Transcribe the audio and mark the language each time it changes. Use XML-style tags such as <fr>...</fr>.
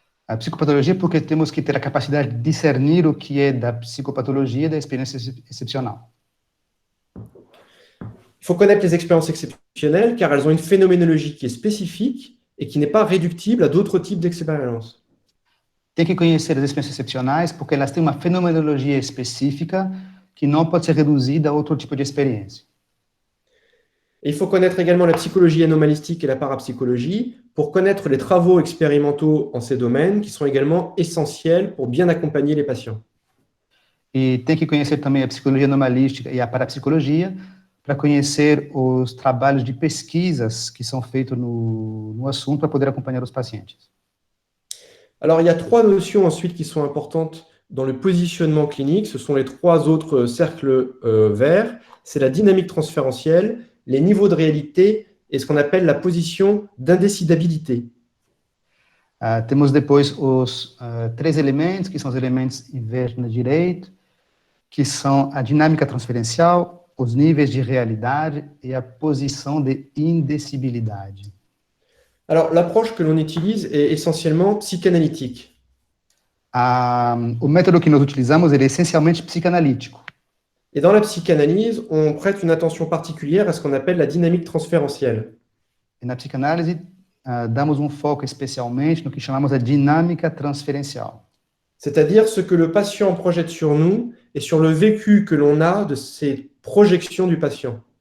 <pt>A psicopatologia, porque temos que ter a capacidade de discernir o que é da psicopatologia e da experiência excepcional.</pt> <fr>Il faut connaître les expériences exceptionnelles, car elles ont une phénoménologie qui est spécifique et qui n'est pas réductible à d'autres types d'expériences.</fr> <pt>Tem que conhecer as experiências excepcionais, porque elas têm uma fenomenologia específica que não pode ser reduzida a outro tipo de experiência.</pt> <fr>Et il faut connaître également la psychologie anomalistique et la parapsychologie pour connaître les travaux expérimentaux en ces domaines qui sont également essentiels pour bien accompagner les patients.</fr> <pt>E tem que conhecer também a psicologia anomalística e a parapsicologia para conhecer os trabalhos de pesquisas que são feitos no assunto para poder acompanhar os pacientes.</pt> <fr>Alors, il y a 3 notions ensuite qui sont importantes dans le positionnement clinique. Ce sont les 3 autres cercles verts. C'est la dynamique transférentielle, les niveaux de réalité et ce qu'on appelle la position d'indécidabilité.</fr> <pt>Temos depois os 3 elementos, que são os elementos em verde na direita, que são a dinâmica transferencial, os níveis de realidade e a posição de indecibilidade.</pt> <fr>Alors, l'approche que l'on utilise est essentiellement psychanalytique.</fr> <pt>O método que nós utilizamos ele é essencialmente psicanalítico.</pt> <fr>Et dans la psychanalyse, on prête une attention particulière à ce qu'on appelle la dynamique transférentielle.</fr> <pt>E na psicanálise, damos foco especialmente no que chamamos de dinâmica transferencial.</pt> <fr>C'est-à-dire ce que le patient projette sur nous et sur le vécu que l'on a de ces projections du patient.</fr>